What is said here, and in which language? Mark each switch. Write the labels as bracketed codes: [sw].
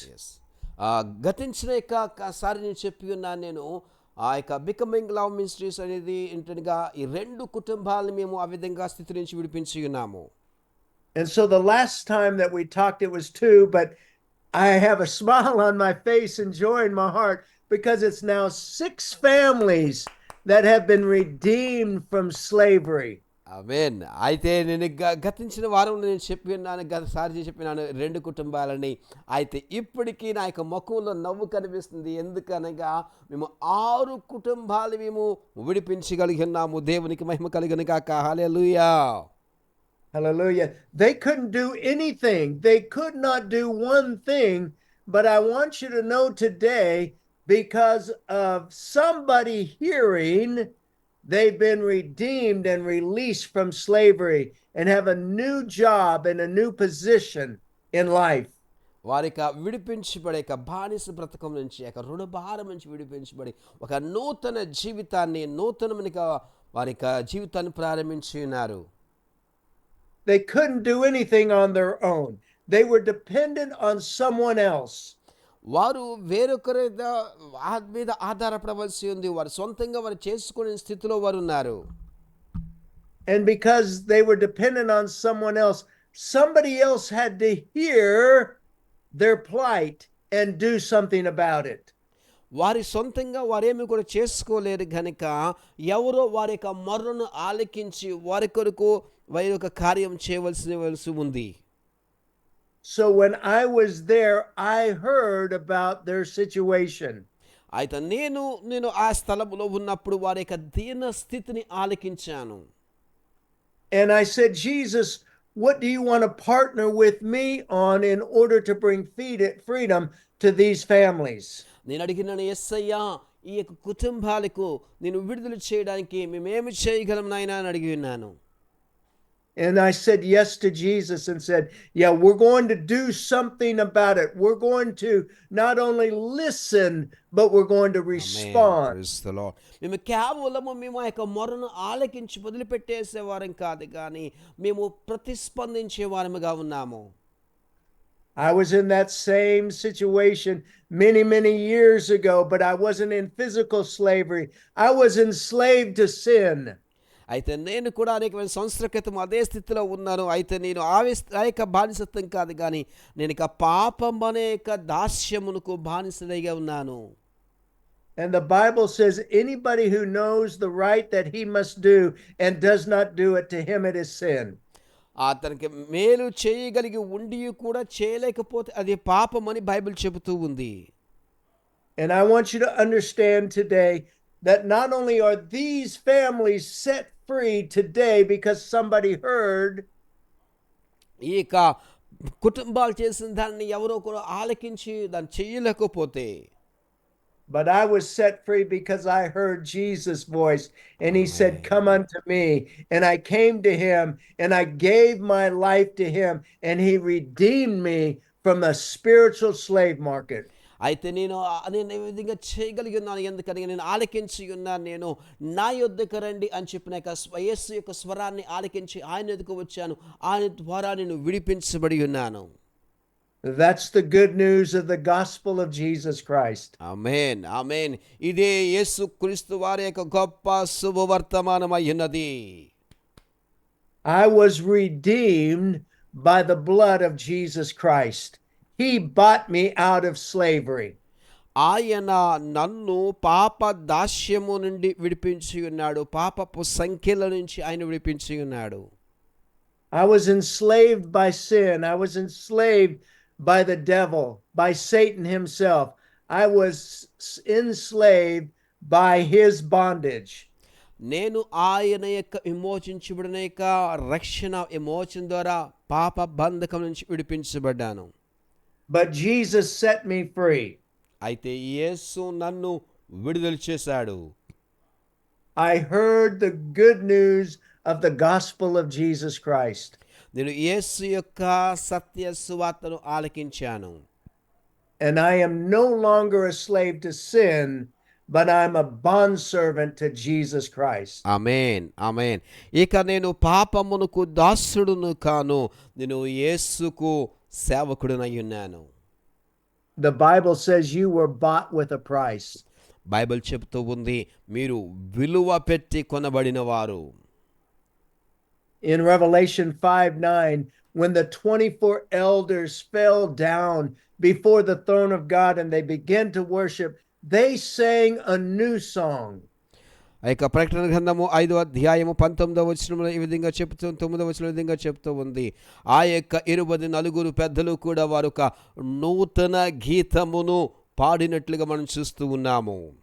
[te] Yes. గతించిన సారి నేను చెప్పి ఉన్నాను నేను. ఆ యొక్క బికమింగ్ లవ్ మినిస్ట్రీస్ అనేది ఏంటనగా ఈ 2 కుటుంబాలను మేము ఆ విధంగా స్థితి నుంచి విడిపించి ఉన్నాము. [en] And so the last time that we talked, it was 2, but I have a smile on my face and joy in my heart because it's now 6 families that have been redeemed from slavery. [te] ఆమేన్. అయితే నేను గతించిన వారంలో నేను చెప్పి ఉన్నాను, గతసారి చెప్పినాను 2 కుటుంబాలని. అయితే ఇప్పటికీ నా యొక్క ముఖంలో నవ్వు కనిపిస్తుంది. ఎందుకనగా మేము 6 కుటుంబాలు మేము విడిపించగలిగి ఉన్నాము. దేవునికి మహిమ కలుగును గాక. హల్లెలూయా. [en] Hallelujah. They couldn't do anything. They could not do one thing, but I want you to know today, because of somebody hearing, they've been redeemed and released from slavery and have a new job and a new position in life. [te] వారి విడిపించబడే బానిస బ్రతకం నుంచి రుణభారం నుంచి విడిపించబడి ఒక నూతన జీవితాన్ని నూతనముగా వారి జీవితాన్ని ప్రారంభించి ఉన్నారు. [en] They couldn't do anything on their own. They were dependent on someone else. [te] వారు వేరొకరి మీద ఆధారపడవలసి ఉంది. వారు సొంతంగా వారు చేసుకునే స్థితిలో వారు ఉన్నారు. [en] And because they were dependent on someone else, somebody else had to hear their plight and do something about it. [te] వారి సొంతంగా వారేమి కూడా చేసుకోలేరు గనుక ఎవరో వారి యొక్క మొర్రను ఆలకించి వారి కొరకు వారి యొక్క కార్యం చేయవలసి ఉంది. [en] So when I was there, I heard about their situation. [te] అయితే నేను ఆ స్థలంలో ఉన్నప్పుడు వారి యొక్క దీన స్థితిని ఆలకించాను. [en] And I said, Jesus, what do you want to partner with me on in order to bring freedom to these families? నేను అడిగినాను, యేసయ్యా ఈ యొక్క కుటుంబాలకు నేను విడుదల చేయడానికి మేమేమి చేయగలం నాయనా అని అడిగి ఉన్నాను. And I said yes to Jesus and said, yeah, we're going to do something about it. We're going to not only listen, but we're going to respond. Praise the Lord. [te] మేము కేవలము మేము ఆ యొక్క మొరను ఆలకించి వదిలిపెట్టేసేవారం కాదు కానీ మేము ప్రతిస్పందించే వారముగా ఉన్నాము. [en] I was in that same situation many years ago, but I wasn't in physical slavery. I was enslaved to sin. [te] అయితే నేను కూడా అనేకమైన సంవత్సరాల క్రితం అదే స్థితిలో ఉన్నాను. అయితే నేను ఆ యొక్క బానిసత్వం కాదు కానీ నేను ఇక పాపం అనే యొక్క దాస్యమునకు బానిసగా ఉన్నాను. [en] And the Bible says anybody who knows the right that he must do and does not do it, to him it is sin. [te] అతనికి మేలు చేయగలిగి ఉండి కూడా చేయలేకపోతే అది పాపం అని బైబిల్ చెబుతూ ఉంది. [en] And I want you to understand today that not only are these families set free today because somebody heard, [te] ఈ యొక్క కుటుంబాలు చేసిన దాన్ని ఎవరో కూడా ఆలకించి దాన్ని చేయలేకపోతే, [en] but I was set free because I heard Jesus' voice and he said, come unto me. And I came to him and I gave my life to him and he redeemed me from a spiritual slave market. [te] అయితే నేను ఈ విధంగా చేయగలిగి ఉన్నాను. ఎందుకని నేను ఆలకించి ఉన్నాను. నేను నా యొద్దకు రండి అని చెప్పిన యేసు యొక్క స్వరాన్ని ఆలకించి ఆయన ఎదుకు వచ్చాను. ఆయన ద్వారా నేను విడిపించబడి ఉన్నాను. [en] That's the good news of the gospel of Jesus Christ. [te] ఆమేన్, ఆమేన్. ఇదే యేసు క్రీస్తు వారి యొక్క గొప్ప శుభవర్తమానమై ఉన్నది. [en] I was redeemed by the blood of Jesus Christ. He bought me out of slavery. [te] ఆయన నన్ను పాప దాస్యము నుండి విడిపించి ఉన్నాడు. పాపపు సంఖ్యల నుంచి ఆయన విడిపించి ఉన్నాడు. [en] I was enslaved by sin. I was enslaved by the devil, by Satan himself. I was enslaved by his bondage. [te] నేను ఆయన యొక్క విమోచించబడిన యొక్క రక్షణ విమోచన ద్వారా పాప బంధకం నుంచి విడిపించబడ్డాను. [en] but Jesus set me free. [te] అయితే యేసు నన్ను విడుదల చేశాడు. [en] I heard the good news of the gospel of Jesus Christ. [te] నేను యేసు యొక్క సత్య సువార్తను ఆలకించాను. [en] And I am no longer a slave to sin, but I'm a bondservant to Jesus Christ. [te] ఆమేన్, ఆమేన్. ఇక నేను పాపమునకు దాసుడును కాను, నేను యేసుకు సేవకుడునై ఉన్నాను. [en] The Bible says you were bought with a price. [te] Bible చెబుతూ ఉంది, మీరు విలువ పెట్టి కొనబడిన వారు. [en] In Revelation 5:9, when the 24 elders fell down before the throne of God and they began to worship, they sang a new song. [te] ఆ యొక్క ప్రకటన గ్రంథము 5 అధ్యాయము 19 ఈ విధంగా చెప్తూ 9 ఈ విధంగా చెప్తూ ఉంది. ఆ యొక్క 24 పెద్దలు కూడా వారు ఒక నూతన గీతమును పాడినట్లుగా మనం చూస్తూ ఉన్నాము.